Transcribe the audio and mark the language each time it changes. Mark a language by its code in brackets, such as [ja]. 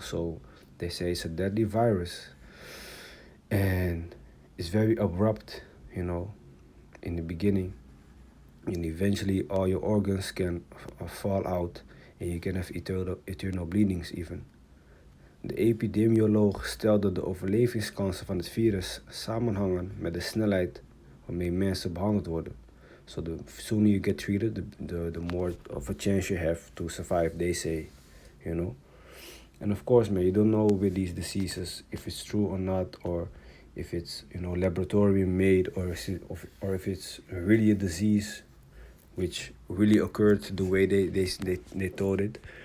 [en] So they say it's a deadly virus and it's very abrupt, in the beginning, and eventually all your organs can fall out and you can have eternal bleedings even. [nl] De epidemioloog stelde de overlevingskansen van het virus samenhangen met de snelheid waarmee mensen behandeld worden. [en] So the sooner you get treated, the more of a chance you have to survive, they say, And of course, man, you don't know with these diseases if it's true or not, or if it's, laboratory made, or if it's really a disease which really occurred the way they told it.